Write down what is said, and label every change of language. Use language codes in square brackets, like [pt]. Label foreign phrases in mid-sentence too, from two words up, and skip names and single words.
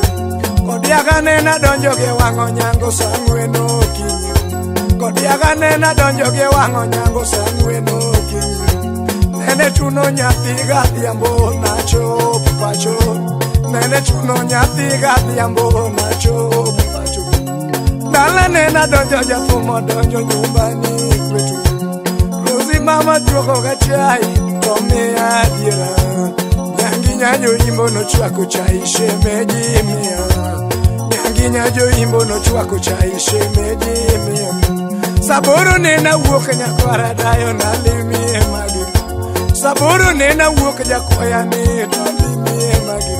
[luo] Kodiaga nena donjo ge wang'o nyango sang'weno kinyi, kodiaga nena donjo ge wang'o nyango sang'weno kinyi. Nene chuno nyathi gadhiambo nachop pacho, nene chuno nyathi gadhiambo nachop pacho. Dala nena donjo jathumo donjo [sw] nyumbani kwetu, [luo] Rosi mama duoko ga chai to miya adiera. Nyangi nyajo imbo no chwako chai shemeji miya, nyangi nyajo imbo no chwako chai shemeji miya. Saboro nena wuok nyakwara dayo nalimie magi, saboro nena wuok jakwaya ni to limie magi.